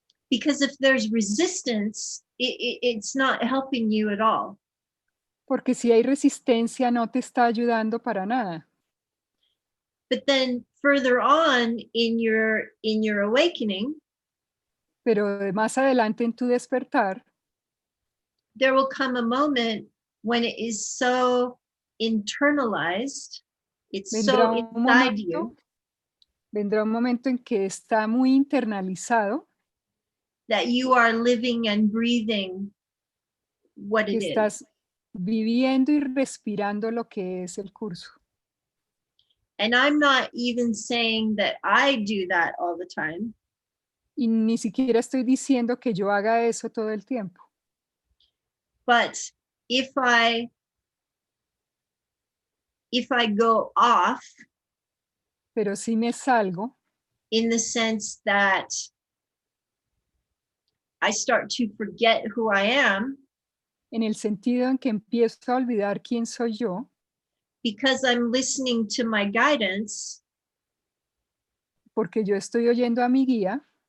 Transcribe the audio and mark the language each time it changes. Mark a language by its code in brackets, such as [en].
[en] Because if there's resistance, it's not helping you at all. [es] Porque si hay resistencia no te está ayudando para nada. [en] But then further on in your awakening, [es] Pero más adelante en tu despertar, [en] there will come a moment when it is so internalized, it's so inside you, [es] vendrá un momento en que está muy internalizado, [en] that you are living and breathing what [es] que [en] it [es] estás [en] is. [es] viviendo y respirando lo que es el curso. [en] And I'm not even saying that I do that all the time. [es] Y ni siquiera estoy diciendo que yo haga eso todo el tiempo. [en] But if I go off, [es] Pero sí me salgo, [en] in the sense that I start to forget who I am, [es] en el sentido en que empiezo a olvidar quién soy yo, [en] because I'm listening to my guidance, [es] porque yo estoy oyendo a mi guía,